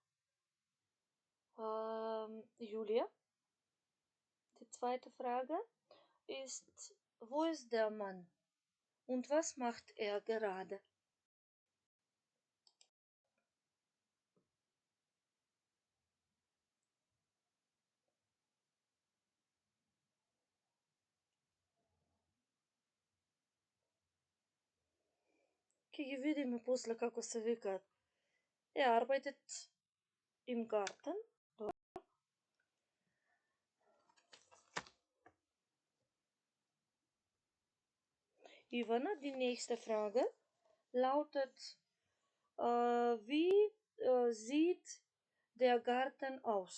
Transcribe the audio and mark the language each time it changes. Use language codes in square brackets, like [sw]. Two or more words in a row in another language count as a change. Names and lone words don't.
[de] Julia, die zweite Frage ist, wo ist der Mann und was macht er gerade? [mk] Ќе ги видиме после како се викаат. [de] Arbeitet im Garten. Ivana, die nächste Frage lautet, wie sieht der Garten aus?